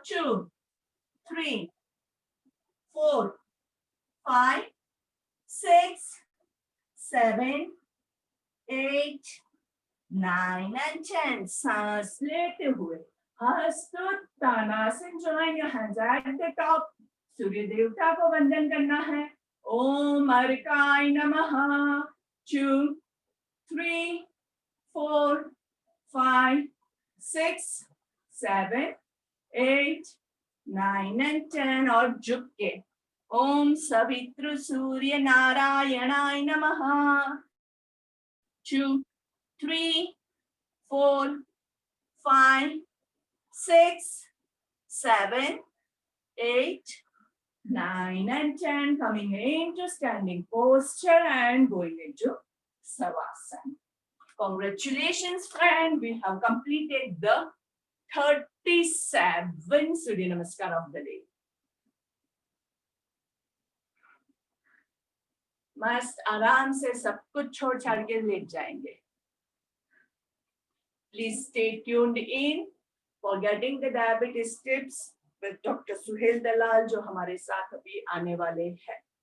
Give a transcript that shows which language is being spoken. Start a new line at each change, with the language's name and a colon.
English: 2, 3, 4, 5, 6, 7, 8, 9 and 10.
Hindi: सांस लेते हुए हस्तोत्तानासन.
English: Join your hands at the top.
Hindi: सूर्य देवता को वंदन करना है.
Sanskrit: ओम अर्काय नमः.
English: 2, 3, 4, 5, 6, 7, 8, 9 and 10.
Hindi: और झुक के
Sanskrit: ओम सवितृ सूर्य नारायणाय नमः.
English: 2, 3, 4, 5, 6, 7, 8, 9 and 10, coming into standing posture and going into Savasana. Congratulations, friend. We have completed the 37 Surya Namaskar of the day.
Hindi: मस्त आराम से सब कुछ छोड़ छाड़ के लेट जाएंगे.
English: Please stay tuned in for getting the diabetes tips with Dr.
Hindi: Suhail Dalal, जो हमारे साथ अभी आने वाले हैं.